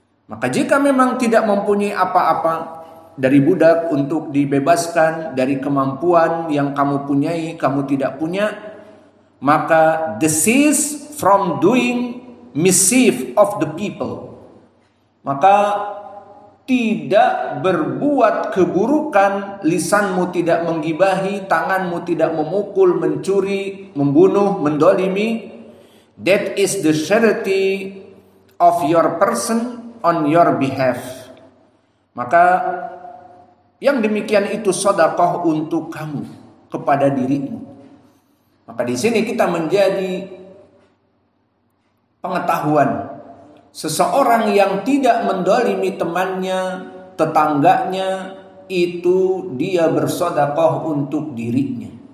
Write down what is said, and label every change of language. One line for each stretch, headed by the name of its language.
Indonesian: Maka jika memang tidak mempunyai apa-apa dari budak untuk dibebaskan dari kemampuan yang kamu punyai, kamu tidak punya, maka
English: desist from doing mischief of the people.
Indonesian: Maka tidak berbuat keburukan, lisanmu tidak menggibahi, tanganmu tidak memukul, mencuri, membunuh, mendolimi.
English: That is the charity of your person on your behalf.
Indonesian: Maka yang demikian itu sedekah untuk kamu kepada dirimu. Maka di sini kita menjadi pengetahuan. Seseorang yang tidak mendolimi temannya, tetangganya, itu dia bersedekah untuk dirinya.